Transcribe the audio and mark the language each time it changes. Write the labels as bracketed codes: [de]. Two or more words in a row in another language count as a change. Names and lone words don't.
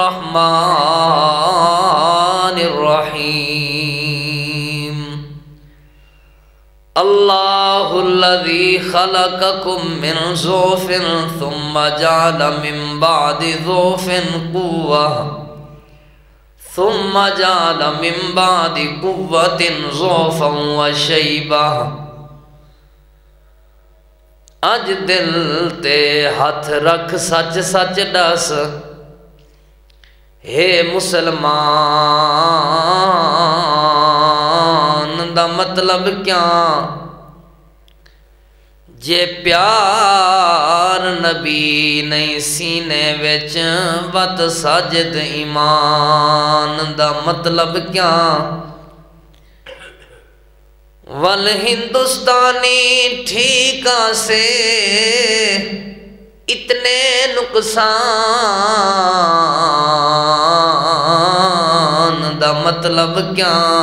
[ar] الرحمن الرحيم، الله الذي خلقكم من ضعف ثم جعل من بعد ضعف قوة ثم جعل من بعد قوة ضعفا وشيبة، [pa] اج دل تے ہاتھ رکھ سچ سچ دس، ہے مسلمان دا مطلب کیا؟ جے پیار نبی نہیں سینے وچ وت ساجد ایمان دا مطلب کیا؟ ول ہندوستانی ٹھیکا سے اتنے نقصان دا مطلب کیا؟